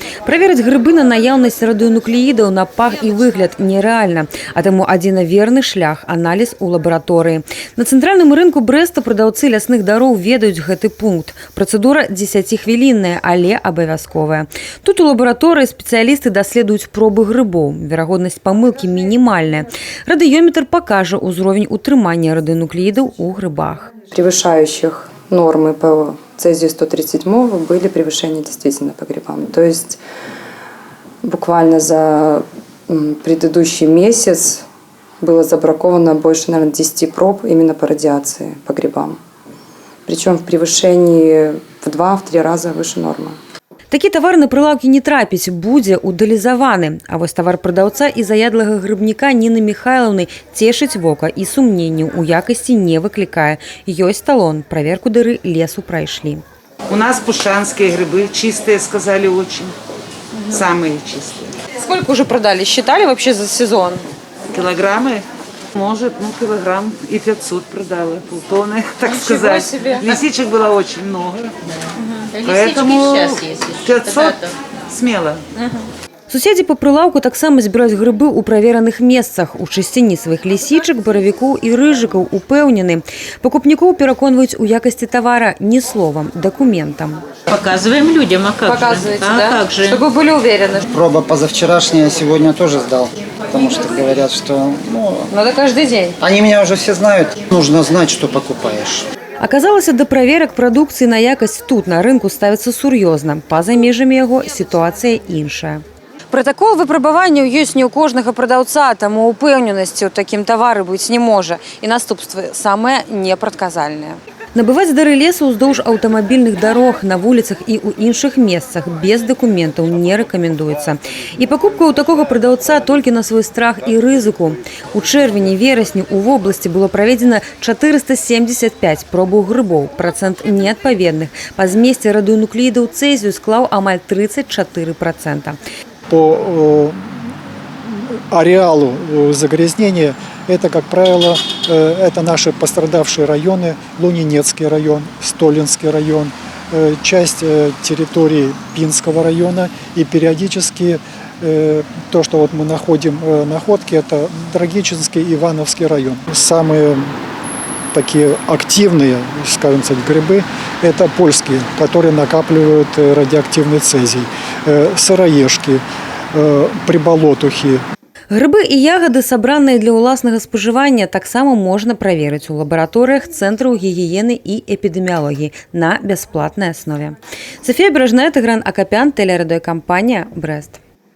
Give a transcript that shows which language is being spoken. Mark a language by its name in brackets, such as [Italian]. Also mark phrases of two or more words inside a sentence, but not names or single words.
[Belarusian] Праверыць грыбы на наяўнасць радыенуклеідаў на пах і выгляд нерэальна, а таму адзіна верны шлях – аналіз у лабараторыі. На цэнтральным рынку Брэста прадаўцы лясных дароў ведаюць гэты пункт. Працэдура 10-хвілінная, але абавязковая. Тут у лабараторыі спецыялісты даследуюць пробы грыбоў. Верагоднасць памылкі мінімальная. [Russian] Радиометр покажет уровень утрымания радионуклеидов у грибах. Превышающих нормы по цезию 137 были превышения действительно по грибам. То есть буквально за предыдущий месяц было забраковано больше, наверное, 10 проб именно по радиации по грибам. Причем в превышении в 2-3 раза выше нормы. [Belarusian] Такі тавар на прылаўкі не трапіць, будзе ўдалізаваны. А вось тавар прадаўца і заядлага грыбніка Ніны Михайлаўны цешыць вока і сумненняў у якасці не выклікае. Ёсць талон, праверку дары лесу прайшлі. [Russian] У нас пушанские грибы, чистые, сказали, очень. Самые чистые. Сколько уже продали? Считали вообще за сезон? Килограммы? Может, килограмм и 500 продала, полтонны, так Ничего сказать. себе. Лисичек было очень много. Поэтому 500 смело. [Belarusian] Суседзі па прылаўку таксама збіраюць грыбы ў правераных месцах. У чысціні сваіх лісічак, баравікоў і рыжыкаў упэўнены. Пакупнікоў пераконваюць у якасці тавара не словам, дакументам. [Russian] Показываем людям, а как Показываете, же? да? Как же? Чтобы были уверены. Проба позавчерашняя сегодня тоже сдал, потому что говорят, что Надо каждый день. они меня уже все знают. Нужно знать, что покупаешь. [Belarusian] Аказалася, да праверак прадукцыі на якасць тут на рынку ставіцца сур'ёзна. Па-за межамі яго сітуацыя іншая. Пратакол выпрабаванняў ёсць не ў кожнага прадаўца, таму упэўненасці ў такім тавары быць не можа. І наступствы самыя непрадказальныя. Набываць дары лесу ўздоўж аўтамабільных дарог, на вуліцах і ў іншых месцах без дакументаў не рэкамендуецца. І пакупка ў такога прадаўца толькі на свой страх і рызыку. У чэрвені-верасні ў вобласці было праведзена 475 пробаў грыбоў. Працэнт неадпаведных па змесце радыенуклеідаў цэзію склаў амаль 34%. [Russian] По ареалу загрязнения это, как правило, это наши пострадавшие районы: Лунинецкий район, Столинский район, часть территории Пинского района и периодически то, что вот мы находим находки, это Драгичинский, Ивановский район. Самые такие активные, скажем так, грибы – это польские, которые накапливают радиоактивный цезий, сыроежки, приболотухи. [Belarusian] Грыбы і ягады, сабраныя для ўласнага спажывання, таксама можна праверыць у лабараторыях Цэнтраў гігіены і эпідэміялогіі на бясплатнай аснове. Софія Бережная, Тыгран Акапян, тэлерадыёкампанія «Брэст».